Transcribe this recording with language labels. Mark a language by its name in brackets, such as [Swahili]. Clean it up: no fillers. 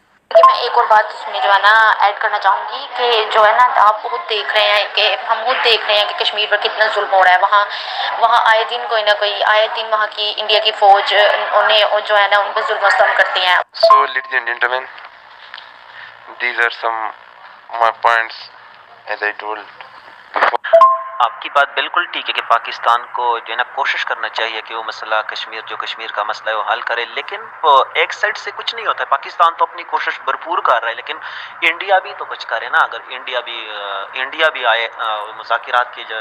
[Urdu] میں ایک اور بات اس میں جو ہے نا ایڈ کرنا چاہوں گی کہ جو ہے نا آپ خود دیکھ رہے ہیں کہ ہم خود دیکھ رہے ہیں کہ کشمیر پر کتنا ظلم ہو رہا ہے۔ وہاں آئے دن کوئی نہ کوئی وہاں کی انڈیا کی فوج انہیں جو ہے نا ان پہ ظلم و ستم کرتی ہیں۔ [English] So, ladies and gentlemen, these are some my points as I told before. [Urdu] آپ کی بات بالکل ٹھیک ہے کہ پاکستان کو جو ہے نا کوشش کرنا چاہیے کہ وہ مسئلہ کشمیر کا مسئلہ ہے وہ حل کرے، لیکن ایک سائڈ سے کچھ نہیں ہوتا ہے۔ پاکستان تو اپنی کوشش بھرپور کر رہا ہے، لیکن انڈیا بھی تو کچھ کرے نا۔ اگر انڈیا بھی آئے مذاکرات